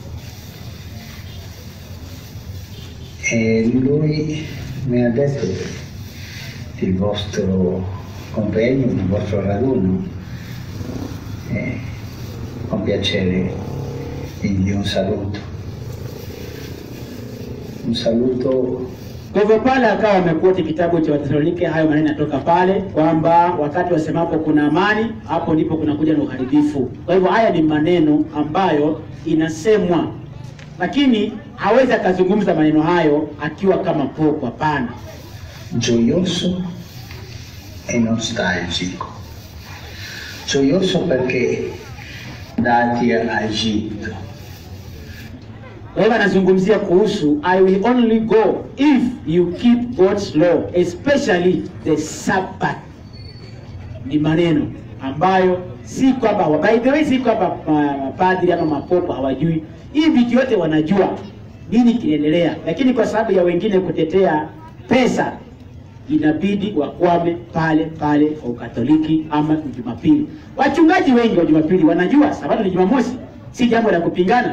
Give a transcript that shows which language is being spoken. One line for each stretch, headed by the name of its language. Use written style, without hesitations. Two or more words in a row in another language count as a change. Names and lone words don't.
Italian: E lui mi ha detto del vostro convegno, del vostro raduno, e con piacere gli invio un saluto. Un saluto.
Swahili: Kwa hivyo pale akawa amekuoti kitabu cha Wathesalonike, hayo maneno yanatoka pale kwamba wakati wasemapo kuna amani, hapo ndipo kuna kuja na uharibifu. Kwa hivyo haya ni maneno ambayo inasemwa, lakini hawezi akazungumza maneno hayo akiwa kama popo, hapana.
Italian: Gioioso e nostalgico. Gioioso perché andati a Egitto.
Swahili: Kwa hivyo anazungumzia kuhusu
English: I will only go if you keep God's law, especially the Sabbath.
Swahili: Ni maneno ambayo si kwamba,
English: by the way,
Swahili: si kwamba mapadri ama mapopo hawajui. Hii vitu yote wanajua nini kinaendelea, lakini kwa sababu ya wengine kutetea pesa inabidi wakwame pale pale kwa Ukatoliki ama Jumapili. Wachungaji wengi wa Jumapili wanajua Sabato ni Jumamosi, si jambo la kupingana.